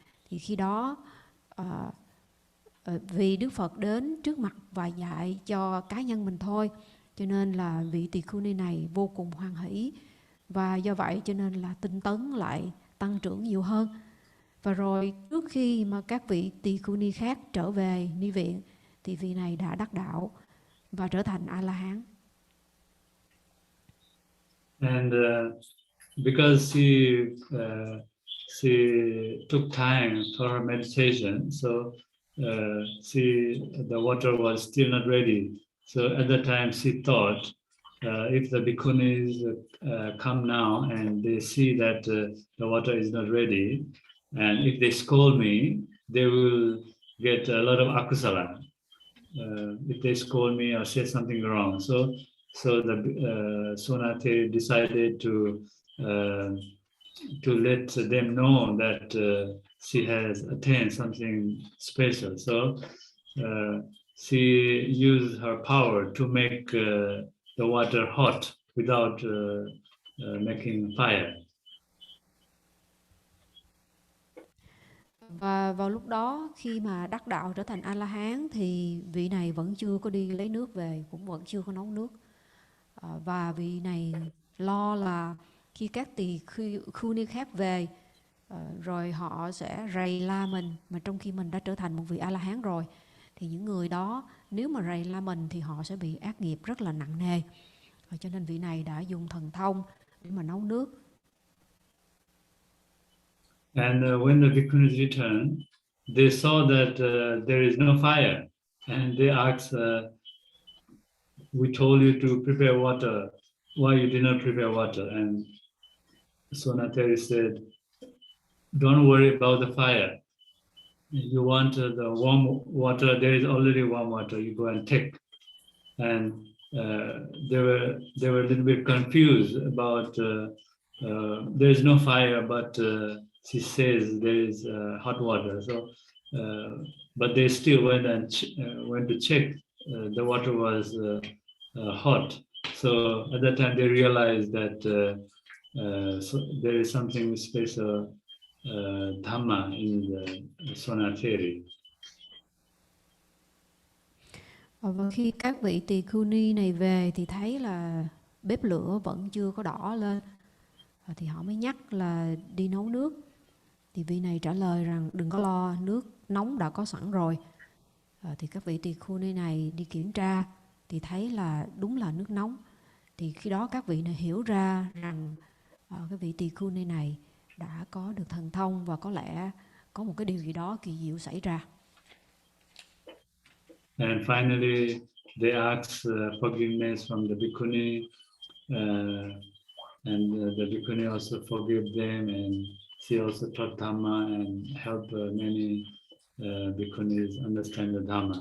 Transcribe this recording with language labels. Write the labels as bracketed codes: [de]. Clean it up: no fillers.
[vi] Thì khi đó vì Đức Phật đến trước mặt và dạy cho cá nhân mình thôi, cho nên là vị tỳ khưu ni này vô cùng hoan hỷ, và do vậy cho nên là tinh tấn lại tăng trưởng nhiều hơn. Và rồi trước khi mà các vị tỳ khưu ni khác trở về ni viện, thì vị này đã đắc đạo và trở thành A-la-hán. [en] And because she took time for her meditation, so the water was still not ready. So at that time she thought, if the bhikkhunis come now and they see that the water is not ready, and if they scold me, they will get a lot of akusala. If they scold me or say something wrong. So the Sonateri decided to let them know that she has attained something special. So she used her power to make the water hot without making fire. [vi] Và vào lúc đó, khi mà đắc đạo trở thành A-la-hán, thì vị này vẫn chưa có đi lấy nước về, cũng vẫn chưa có nấu nước. Và vị này lo là khi các tỳ khưu ni khác về, rồi họ sẽ rầy la mình, mà trong khi mình đã trở thành một vị A-la-hán rồi, thì những người đó nếu mà rầy la mình thì họ sẽ bị ác nghiệp rất là nặng nề. Cho nên vị này đã dùng thần thông để mà nấu nước. [en] And when the bhikkhunis returned, they saw that there is no fire, and they asked, we told you to prepare water, why you did not prepare water? And Sonateri said, don't worry about the fire. You want the warm water, there is already warm water, you go and take. And they were a little bit confused about there is no fire, but she says there is hot water. So, but they still went to check. The water was hot. So at that time they realized that so there is something special Dhamma in the Sonateri. [vi] Và khi các vị tỳ khưu ni này về thì thấy là bếp lửa vẫn chưa có đỏ lên, thì họ mới nhắc là đi nấu nước. Thì vị này trả lời rằng đừng có lo, nước nóng đã có sẵn rồi. Thì các vị tỳ khưu nơi này đi kiểm tra thì thấy là đúng là nước nóng. Thì khi đó các vị này hiểu ra rằng cái vị tỳ khưu nơi này đã có được thần thông và có lẽ có một cái điều gì đó kỳ diệu xảy ra. [en] And finally, they ask forgiveness from the bhikkhuni, and the bhikkhuni also forgive them, and she also taught Dhamma and helped many bhikkhunis understand the Dhamma.